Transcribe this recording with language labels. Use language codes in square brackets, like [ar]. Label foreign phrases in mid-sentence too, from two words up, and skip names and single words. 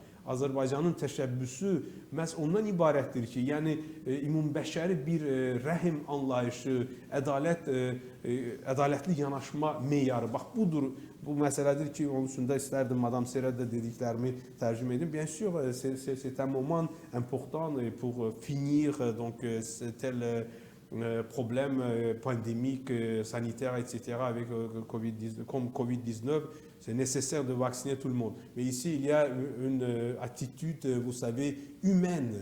[az] Azərbaycanın təşəbbüsü məhz ondan ibarətdir ki, yəni ümumbəşəri bir rəhim anlayışı, ədalətli yanaşma meyarı. Bax, budur. Bu məsələdir ki, onun üstündə istərdim Madame Serə də dediklərimi tərcümə edim. [fr] Bien sûr, c'est un moment important pour finir donc tel problème pandémique, sanitaire, etc. avec comme Covid-19. C'est nécessaire de vacciner tout le monde. Mais ici, il y a une attitude, vous savez, humaine.